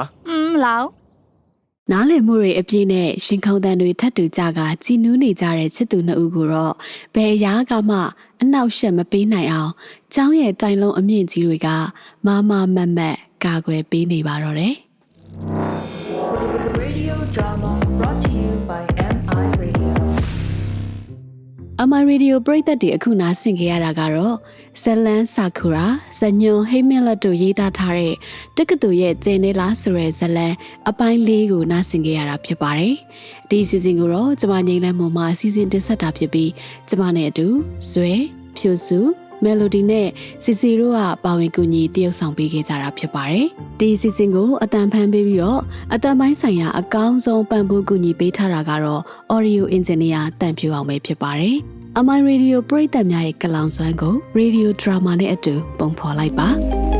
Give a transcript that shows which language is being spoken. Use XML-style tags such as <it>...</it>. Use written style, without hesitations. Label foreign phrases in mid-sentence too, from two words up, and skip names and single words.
<my>လောက် နားလည်မှုတွေအပြည့်နဲ့ရှင်ခုံတန်တွေထပ်တူကြကကြည်နူးနေကြတဲ့ချစ်သူနှစ်ဦးကိုတော့ဘယ်အရာကမှအနောက်ရှက်မပေးနိုင်အောင်ကျောင်းရဲ့တိုင်လုံးအမြင့်ကြီးတွေကမမမတ်မတ်ကာကွယ်ပေးနေပါတော့တယ်။</my> <en>Radio drama brought to you by MI Radio.</en> <my>MI Radio ပရိသတ်တွေအခုနားဆင်ကြရတာကတော့ဇလန်ဆာကူရာဇညွန်ဟိမလက်တို့ရေးသားထားတဲ့တက္ကသိုလ်ရဲ့ကျင်း နေလားဆိုတဲ့ဇလန်အပိုင်း၄ကိုနားဆင်ကြရတာဖြစ်ပါတယ်။ဒီစီစဉ်ကိုတော့ကျမငိမ့်လန်းမုံမှာစီစဉ်တင်ဆက်တာဖြစ်ပြီးကျမနဲ့အတူဇွဲဖြူစုမယ်လိုဒီနဲ့စီစီတို့ကပါဝင်ကူညီတရုပ်ဆောင်ပေးခဲ့ကြတာဖြစ်ပါတယ်။ဒီစီစဉ်ကိုအတန်ဖန်ပေးပြီးတော့အတန်ပိုင်းဆိုင်ရာအကောင်းဆုံးပံ့ပိုးကူညီပေးထားတာကတော့</my> <en>Audio Engineer</en> <my>တန်ဖြူအောင်ပဲဖြစ်ပါတယ်။ MI Radio ပရိသတ်များရဲ့ကလောင်စွမ်းကို</my> <en>Radio Drama</en> <my>နဲ့အတူပုံဖော်လိုက်ပါ။</my>